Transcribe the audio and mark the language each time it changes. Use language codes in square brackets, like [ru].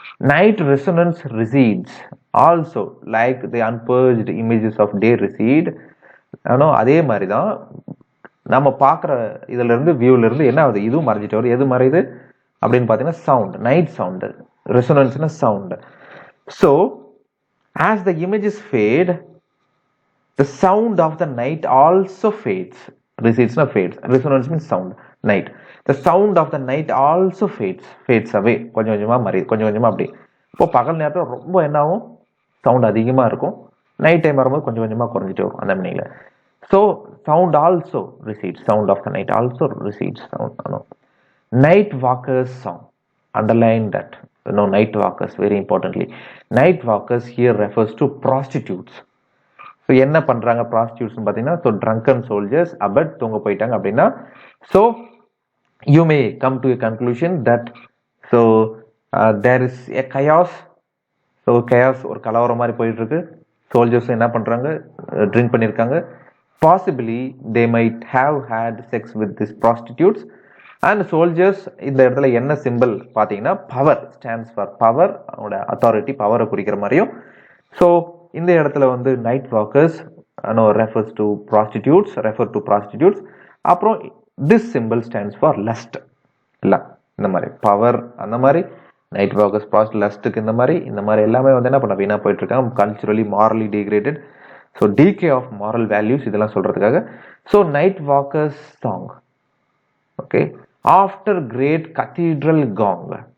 [en] Night resonance recedes also like the unpurged images of day recede. [ta] அதே மாதிரி தான் நம்ம பார்க்குற இதுல இருந்து வியூல இருந்து என்ன ஆகுது, இதுவும் மறைஞ்சிட்டு வருது. எது மறையுது அப்படின்னு பார்த்தீங்கன்னா sound, night sound. ரெசோனன்ஸ்னா sound. [en] So as the images fade, the sound of the night also fades. Recedes fades. Resonance means sound. Night. The sound of the night also fades away. [ta] கொஞ்சம் கொஞ்சமா மறையுது, கொஞ்சம் கொஞ்சமா அப்படி. இப்போ பகல் நேரத்தில் ரொம்ப என்ன ஆகும், சவுண்ட் அதிகமா இருக்கும். நைட் டைம் வரும்போது கொஞ்சம் கொஞ்சமா குறைஞ்சிட்டே வரும் அந்த மீனிங்ல. [en] So sound also recedes. Sound of the night also recedes. Night walkers song. Underline that. Night walkers, very importantly. Night walkers here refers to prostitutes. [ta] So என்ன பண்றாங்க ப்ராஸ்டியூட்ஸ் பார்த்தீங்கன்னா, ஸோ ட்ரங்கன் சோல்ஜர்ஸ் அபட் தூங்க போயிட்டாங்க அப்படின்னா. [en] So you may come to a conclusion that so there is a chaos. [ta] So chaos ஒரு கலவரம் மாதிரி போயிட்டு இருக்கு. சோல்ஜர்ஸ் என்ன பண்றாங்க, ட்ரிங்க் பண்ணிருக்காங்க. [en] Possibly they might have had sex with these prostitutes. [ta] And soldiers இந்த இடத்துல என்ன சிம்பிள் பார்த்தீங்கன்னா, [en] power stands for power, [ta] அவங்களோட அத்தாரிட்டி, பவரை குறிக்கிற மாதிரியும். ஸோ இந்த இடத்துல வந்து night walkers refer to prostitutes. [en] அப்புறம் this symbol stands for lust. [ta] இல்ல இந்த மாதிரி பவர், அந்த மாதிரி நைட் வாக்கர்ஸ் ப்ராஸ்ட், லஸ்ட்டுக்கு இந்த மாதிரி எல்லாமே வந்து என்ன பண்ண வீணா போயிட்டு இருக்காங்க. [en] Culturally morally degraded. So decay of moral values [ta] இதெல்லாம் சொல்றதுக்காக. [en] So night walkers song. Okay, after great cathedral gong.